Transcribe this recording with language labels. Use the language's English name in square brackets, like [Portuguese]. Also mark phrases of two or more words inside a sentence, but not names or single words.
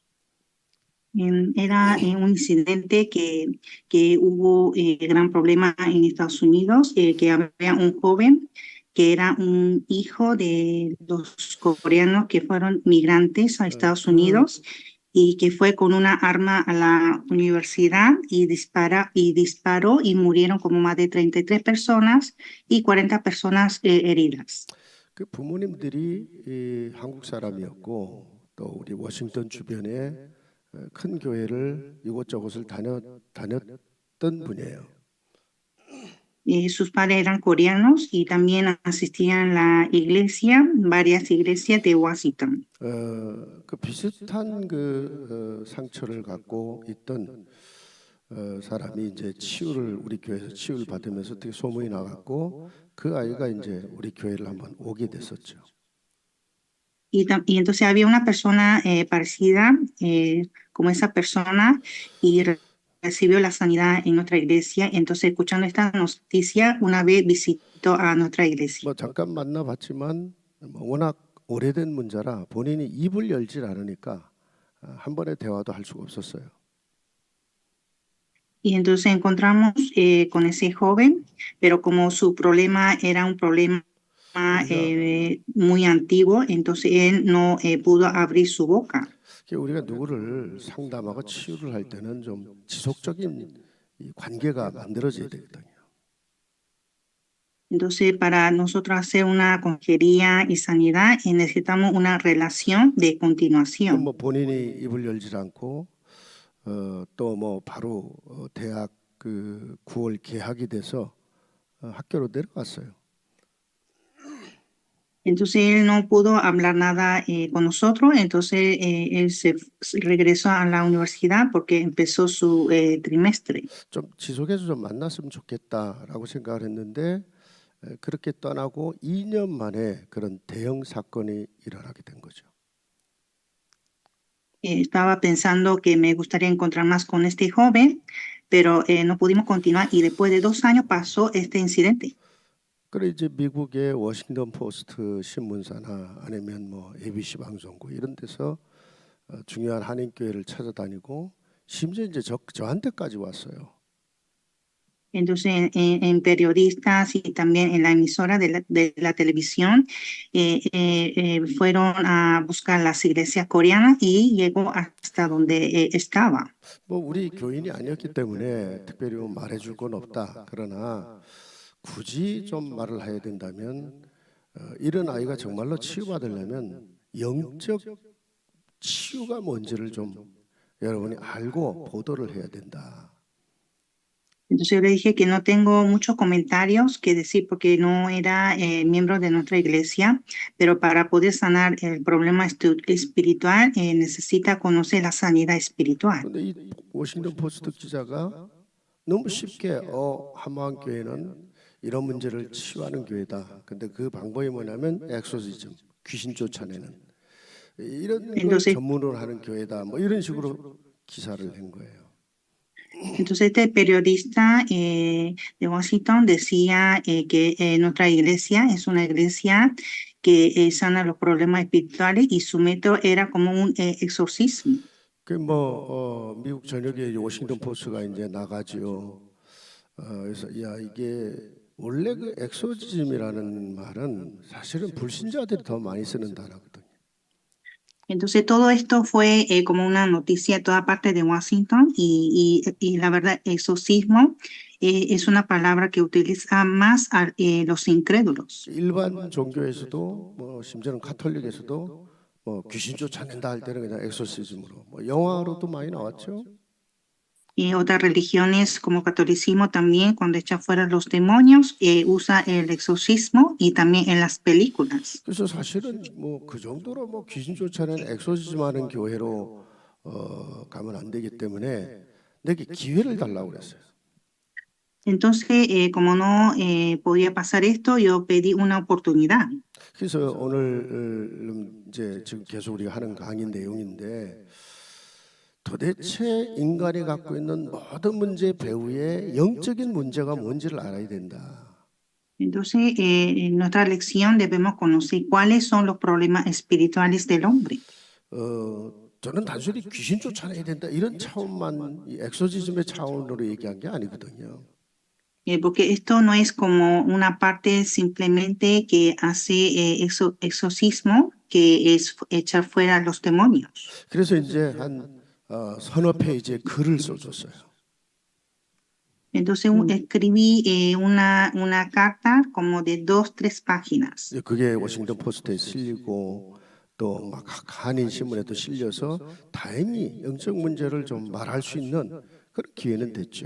[Spanish] Era un incidente que hubo gran problema en Estados Unidos, que había un joven que era un hijo de los coreanos que fueron migrantes a Estados Unidos y que fue con una arma a la universidad y disparó y murieron como más de 33 personas y 40 personas heridas. [Korean] 그 부모님들이 한국 사람이었고 또 우리 워싱턴 주변에 큰 교회를 이곳저곳을 다녔던 분이에요. [Spanish] Sus padres eran coreanos y también asistían a la iglesia, varias iglesias de Washington. [Korean] 그 비슷한 상처를 갖고 있던 사람이 이제 치유를 우리 교회에서 치유를 받으면서 되게 소문이 나갔고 그 아이가 이제 우리 교회를 한번 오게 됐었죠. [Spanish] Y entonces había una persona parecida como esa persona y recibió la sanidad en nuestra iglesia. Entonces, escuchando esta noticia, una vez visitó a nuestra iglesia. [Korean] 뭐 잠깐 만나봤지만 워낙 오래된 문제라 본인이 입을 열질 않으니까 한 번의 대화도 할 수가 없었어요. [Spanish] Y entonces encontramos con ese joven, pero como su problema era un problema muy antiguo, entonces él no pudo abrir su boca. [Korean] 우리가 누구를 상담하고 치유를 할 때는 좀 지속적인 이 관계가 만들어져야 되거든요. [Spanish] Entonces, para nosotros hacer una consejería y sanidad, necesitamos una relación de continuación. [Korean] 뭐 본인이 입을 열지 않고 또 뭐 바로 대학 9월 개학이 돼서 학교로 내려갔어요. [Spanish] Entonces él no pudo hablar nada con nosotros, entonces él se regresó a la universidad porque empezó su trimestre. [Korean] 좀 지속해서 좀 만났으면 좋겠다라고 생각을 했는데 그렇게 떠나고 2년 만에 그런 대형 사건이 일어나게 된 거죠. [Spanish] Estaba pensando que me gustaría encontrar más con este joven, pero no pudimos continuar y después de 2 años pasó este incidente. [Korean] 그래 이제 미국의 워싱턴 포스트 신문사나 아니면 뭐 ABC 방송국 이런 데서 중요한 한인 교회를 찾아다니고 심지어 이제 저한테까지 왔어요. [Spanish] Entonces, en periodistas y también en la emisora de la televisión, fueron a buscar las iglesias coreanas y llegó hasta donde estaba. [Korean] 뭐 우리 교인이 아니었기 때문에 특별히 뭐 말해줄 건 없다. 그러나 굳이 좀 말을 해야 된다면 이런 아이가 정말로 치유받으려면 영적 치유가 뭔지를 좀 여러분이 알고 보도를 해야 된다. [Spanish] Entonces yo le dije que no tengo muchos comentarios que decir porque no era miembro de nuestra iglesia, pero para poder sanar el problema espiritual necesita conocer la sanidad espiritual. [Korean] 그런데 이 워싱턴 포스트 기자가 너무 쉽게 한마음 교회는 이런 문제를 치유하는 교회다. 근데 그 방법이 뭐냐면 엑소시즘, 귀신 쫓아내는 이런 걸 전문으로 하는 교회다. 뭐 이런 식으로 기사를 낸 거예요. [Spanish] Entonces este periodista de Washington decía que nuestra iglesia es una iglesia que sana los problemas espirituales y su método era como un exorcismo. [Korean] 뭐 미국 전역에 워싱턴 포스트가 이제 나가지요. 그래서 야 이게 원래 그 엑소시즘이라는 말은 사실은 불신자들이 더 많이 쓰는 단어거든요. [Spanish] Entonces todo esto fue como una noticia en toda parte de Washington y la verdad, exorcismo es una palabra que utiliza más a los incrédulos. [Korean] 일반 종교에서도 뭐 심지어는 가톨릭에서도 뭐 귀신 쫓아낸다 할 때는 그냥 엑소시즘으로 뭐 영화로도 많이 나왔죠. [Spanish] Y otras religiones como catolicismo también cuando echa fuera los demonios usa el exorcismo y también en las películas. [Korean] 그래서 사실은 뭐 그 정도로 뭐 귀신 쫓아낸 엑소시즘하는 교회로 가면 안 되기 때문에 내게 기회를 달라고 그랬어요. [Spanish] Entonces, como no podía pasar esto, yo pedí una oportunidad. [Korean] 그래서 오늘 이제 지금 계속 우리가 하는 강의 내용인데 도대체 인간이 갖고 있는 모든 문제 배후에 영적인 문제가 뭔지를 알아야 된다. [Spanish] Entonces, en nuestra lección debemos conocer cuáles son los problemas espirituales del hombre. [Korean] 저는 단순히 귀신 쫓아내야 된다 이런 차원만 이 엑소시즘의 차원으로 얘기한 게 아니거든요. [Spanish] Porque esto no es como una parte simplemente que hace exorcismo, que es echar fuera los demonios. [Korean] 그래서 이제 한 서너 페이지의 글을 써줬어요. [Spanish] Entonces escribí una carta como de 2-3 páginas. [Korean] 그게 워싱턴 포스트에 실리고 또 막 한인 신문에도 실려서 다행히 영적 문제를 좀 말할 수 있는 그런 기회는 됐죠.